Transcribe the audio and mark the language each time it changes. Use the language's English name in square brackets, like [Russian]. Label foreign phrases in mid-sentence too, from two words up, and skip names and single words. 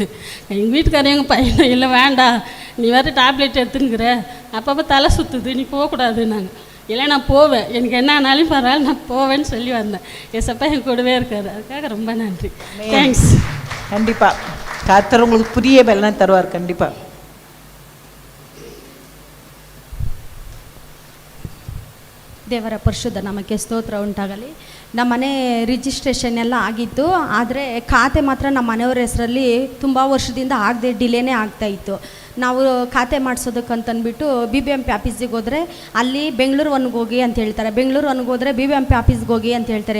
[Tamil] எங்கள் வீட்டுக்காரர் எங்கள் பையனும் இல்லை வேண்டாம், நீ வேறு டேப்லெட் எடுத்துன்னுக்கிற, அப்பப்போ தலை சுற்றுது, நீ போகக்கூடாதுன்னாங்க. இல்லை நான் போவேன், எனக்கு என்ன ஆனாலும் பரவாயில்ல நான் போவேன்னு சொல்லி வந்தேன். ஏசப்பா என் கூடவே இருக்காரு, அதுக்காக ரொம்ப நன்றி. தேங்க்ஸ். கண்டிப்பாக கர்த்தர் உங்களுக்கு புதிய பலனை தருவார் கண்டிப்பாக. [Kannada] ದೇವರ ಪರಿಶುದ್ಧ ನಾಮಕ್ಕೆ ಸ್ತೋತ್ರ ಉಂಟಾಗಲಿ. ನಮ್ಮ ಮನೆ ರಿಜಿಸ್ಟ್ರೇಷನ್ ಎಲ್ಲ ಆಗಿತ್ತು, ಆದರೆ ಖಾತೆ ಮಾತ್ರ ನಮ್ಮ ಮನೆಯವ್ರ ಹೆಸರಲ್ಲಿ ತುಂಬ ವರ್ಷದಿಂದ ಆಗದೆ ಡಿಲೇನೇ ಆಗ್ತಾಯಿತ್ತು. ನಾವು ಖಾತೆ ಮಾಡಿಸೋದಕ್ಕಂತಂದ್ಬಿಟ್ಟು BBMP ಆಫೀಸಿಗೆ ಹೋದರೆ ಅಲ್ಲಿ ಬೆಂಗಳೂರು ಒನ್ಗೆ ಹೋಗಿ ಅಂತ ಹೇಳ್ತಾರೆ, ಬೆಂಗಳೂರು ಒನ್ಗೆ ಹೋದರೆ BBMP ಆಫೀಸ್ಗೆ ಹೋಗಿ ಅಂತ ಹೇಳ್ತಾರೆ.